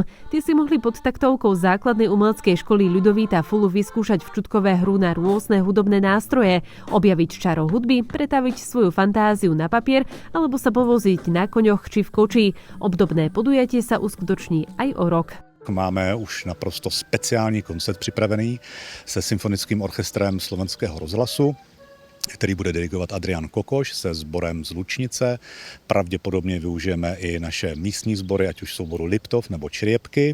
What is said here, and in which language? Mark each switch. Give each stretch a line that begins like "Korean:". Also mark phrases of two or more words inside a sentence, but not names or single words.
Slovak: Tí si mohli pod taktovkou základnej umeleckej školy Ľudovita Fulu vyskúšať včutkové hru na rôzne hudobné nástroje, objaviť čaro hudby, pretaviť svoju fantáziu na papier alebo sa povoziť na koňoch či v koči. Obdobné podujatie sa uskutoční aj o rok.
Czech: Máme už naprosto speciální koncert připravený se Symfonickým orchestrem Slovenského rozhlasu, který bude dirigovat Adrian Kokoš se sborem z Lučnice. Pravděpodobně využijeme i naše místní sbory, ať už souboru Liptov nebo Čriepky.